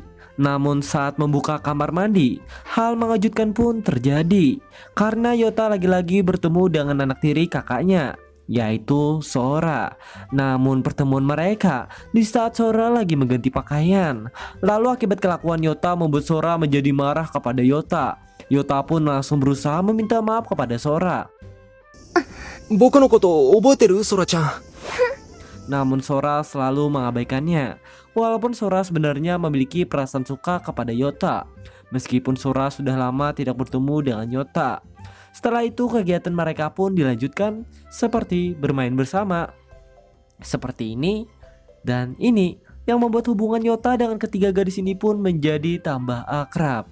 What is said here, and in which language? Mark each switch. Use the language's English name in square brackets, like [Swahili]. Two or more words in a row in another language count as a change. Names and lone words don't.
[Indonesian] Namun saat membuka kamar mandi, hal mengejutkan pun terjadi karena Yota lagi-lagi bertemu dengan anak tiri kakaknya, yaitu Sora. Namun pertemuan mereka di saat Sora lagi mengganti pakaian. Lalu akibat kelakuan Yota membuat Sora menjadi marah kepada Yota. Yota pun langsung berusaha meminta maaf kepada Sora. [Japanese] 僕のこと覚えてる、Sora-chan? [Indonesian] Namun Sora selalu mengabaikannya. Walaupun Sora sebenarnya memiliki perasaan suka kepada Yota, meskipun Sora sudah lama tidak bertemu dengan Yota. Setelah itu kegiatan mereka pun dilanjutkan seperti bermain bersama, seperti ini dan ini, yang membuat hubungan Yota dengan ketiga gadis ini pun menjadi tambah akrab.